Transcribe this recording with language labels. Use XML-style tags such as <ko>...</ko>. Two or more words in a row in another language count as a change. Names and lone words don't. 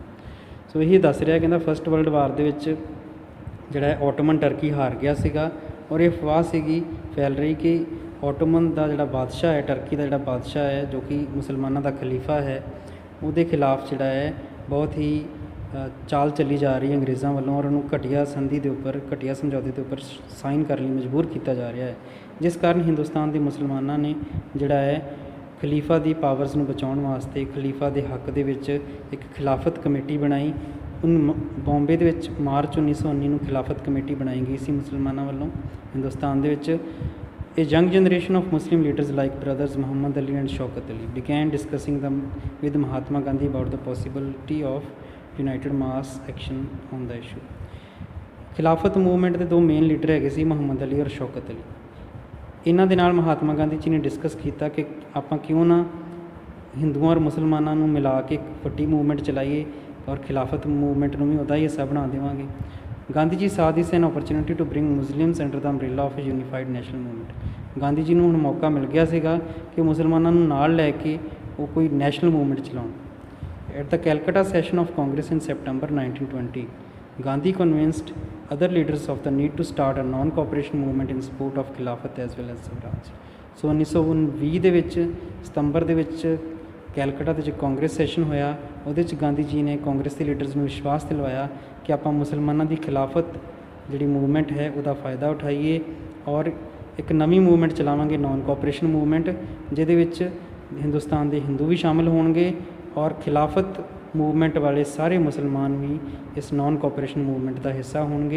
<pa>ਸੋ ਇਹੀ ਦੱਸ ਰਿਹਾ, ਕਹਿੰਦਾ ਫਸਟ ਵਰਲਡ ਵਾਰ ਦੇ ਵਿੱਚ ਜਿਹੜਾ ਹੈ ਓਟੋਮਨ ਟਰਕੀ ਹਾਰ ਗਿਆ ਸੀਗਾ ਔਰ ਇਹ ਅਫਵਾਹ ਸੀਗੀ ਫੈਲ ਰਹੀ ਕਿ ਓਟੋਮਨ ਦਾ ਜਿਹੜਾ ਬਾਦਸ਼ਾਹ ਹੈ, ਟਰਕੀ ਦਾ ਜਿਹੜਾ ਬਾਦਸ਼ਾਹ ਹੈ ਜੋ ਕਿ ਮੁਸਲਮਾਨਾਂ ਦਾ ਖਲੀਫਾ ਹੈ, ਉਹਦੇ ਖਿਲਾਫ ਜਿਹੜਾ ਹੈ ਬਹੁਤ ਹੀ ਚਾਲ ਚੱਲੀ ਜਾ ਰਹੀ ਹੈ ਅੰਗਰੇਜ਼ਾਂ ਵੱਲੋਂ ਔਰ ਉਹਨੂੰ ਘਟੀਆ ਸੰਧੀ ਦੇ ਉੱਪਰ, ਘਟੀਆ ਸਮਝੌਤੇ ਦੇ ਉੱਪਰ ਸਾਈਨ ਕਰਨ ਲਈ ਮਜਬੂਰ ਕੀਤਾ ਜਾ ਰਿਹਾ ਹੈ। ਜਿਸ ਕਾਰਨ ਹਿੰਦੁਸਤਾਨ ਦੇ ਮੁਸਲਮਾਨਾਂ ਨੇ ਜਿਹੜਾ ਹੈ ਖਲੀਫਾ ਦੀ ਪਾਵਰਸ ਨੂੰ ਬਚਾਉਣ ਵਾਸਤੇ ਖਲੀਫਾ ਦੇ ਹੱਕ ਦੇ ਵਿੱਚ ਇੱਕ ਖਿਲਾਫਤ ਕਮੇਟੀ ਬਣਾਈ। ਬੰਬੇ ਦੇ ਵਿੱਚ ਮਾਰਚ 1919 ਨੂੰ ਖਿਲਾਫਤ ਕਮੇਟੀ ਬਣਾਈ ਗਈ ਸੀ ਮੁਸਲਮਾਨਾਂ ਵੱਲੋਂ ਹਿੰਦੁਸਤਾਨ ਦੇ ਵਿੱਚ।</pa> <en>A young generation of Muslim leaders like brothers Muhammad Ali and Shaukat Ali began discussing them with Mahatma Gandhi about the possibility of united mass action on the issue.</en> <pa>ਖਿਲਾਫਤ ਮੂਵਮੈਂਟ ਦੇ ਦੋ</pa> <en>main leader</en> <pa>ਹੈਗੇ ਸੀ, ਮੁਹੰਮਦ ਅਲੀ ਔਰ ਸ਼ੌਕਤ ਅਲੀ। ਇਹਨਾਂ ਦੇ ਨਾਲ ਮਹਾਤਮਾ ਗਾਂਧੀ ਜੀ ਨੇ ਡਿਸਕਸ ਕੀਤਾ ਕਿ ਆਪਾਂ ਕਿਉਂ ਨਾ ਹਿੰਦੂਆਂ ਔਰ ਮੁਸਲਮਾਨਾਂ ਨੂੰ ਮਿਲਾ ਕੇ ਇੱਕ ਵੱਡੀ ਮੂਵਮੈਂਟ ਚਲਾਈਏ ਔਰ ਖਿਲਾਫਤ ਮੂਵਮੈਂਟ ਨੂੰ ਵੀ ਉਹਦਾ ਹੀ ਹਿੱਸਾ ਬਣਾ ਦੇਵਾਂਗੇ।</pa> <en>ਗਾਂਧੀ ਜੀ saw this an opportunity to bring Muslims under the umbrella of a unified national movement।</en> <pa>ਗਾਂਧੀ ਜੀ ਨੂੰ ਹੁਣ ਮੌਕਾ ਮਿਲ ਗਿਆ ਸੀਗਾ ਕਿ ਮੁਸਲਮਾਨਾਂ ਨੂੰ ਨਾਲ ਲੈ ਕੇ ਉਹ ਕੋਈ</pa> <en>national movement</en> <pa>ਚਲਾਉਣ।</pa> <en>At the Calcutta session of Congress in September 1920, Gandhi convinced other leaders of the need to start a non-cooperation movement in support of Khilafat as well as Swaraj।</en> <pa>ਸੋ 1920 ਦੇ ਵਿੱਚ ਸਤੰਬਰ ਦੇ ਵਿੱਚ ਕੈਲਕਟਾ ਦੇ ਵਿੱਚ</pa> <en>Congress session</en> <pa>ਹੋਇਆ। ਉਹਦੇ 'ਚ ਗਾਂਧੀ ਜੀ ਨੇ ਕਾਂਗਰਸ ਦੇ ਲੀਡਰਸ ਨੂੰ ਵਿਸ਼ਵਾਸ ਦਿਲਵਾਇਆ ਕਿ ਆਪਾਂ ਮੁਸਲਮਾਨਾਂ ਦੀ ਖਿਲਾਫਤ ਜਿਹੜੀ ਮੂਵਮੈਂਟ ਹੈ ਉਹਦਾ ਫਾਇਦਾ ਉਠਾਈਏ ਔਰ ਇੱਕ ਨਵੀਂ ਮੂਵਮੈਂਟ ਚਲਾਵਾਂਗੇ,</pa> <en>non cooperation movement,</en> <pa>ਜਿਹਦੇ ਵਿੱਚ ਹਿੰਦੁਸਤਾਨ ਦੇ ਹਿੰਦੂ ਵੀ ਸ਼ਾਮਿਲ ਹੋਣਗੇ ਔਰ ਖਿਲਾਫਤ ਮੂਵਮੈਂਟ ਵਾਲੇ ਸਾਰੇ ਮੁਸਲਮਾਨ ਵੀ ਇਸ</pa> <en>non cooperation movement</en> <pa>ਦਾ ਹਿੱਸਾ ਹੋਣਗੇ।</pa>